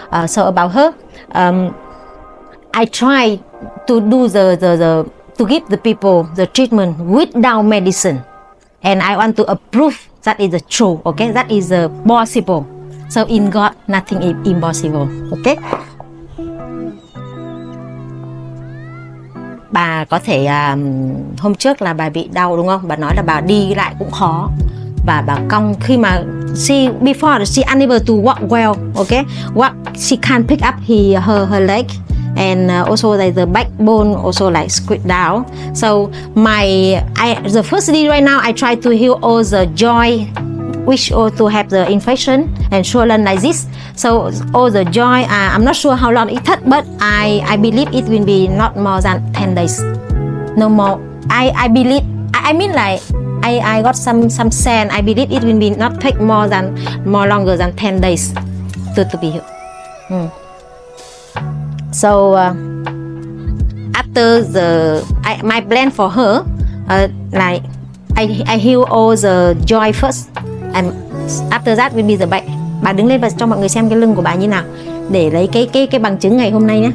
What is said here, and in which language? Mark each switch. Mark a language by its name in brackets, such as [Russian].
[English] So about her, I try to do to give the people the treatment without medicine. And I want to approve that is the true, okay? That is possible. So in God, nothing is impossible, okay? [Vietnamese] Bà có thể hôm trước là bà bị đau đúng không? Bà nói là bà đi lại cũng khó và bà cong khi mà [English] before she unable to walk well, okay? She can't pick up her leg. And also like the backbone also like squeezed down. So the first day right now I try to heal all the joint which also have the infection and swollen like this. So all the joint, I'm not sure how long it took, but I believe it will be not more than 10 days. No more. I believe. I mean like I got some sand. I believe it will be not take more longer than 10 days to be healed. So after my plan for her, like I heal all the joint first, and after that will be the back. [Vietnamese] Bà đứng lên và cho mọi người xem cái lưng của bà như nào để lấy cái bằng chứng ngày hôm nay nhé.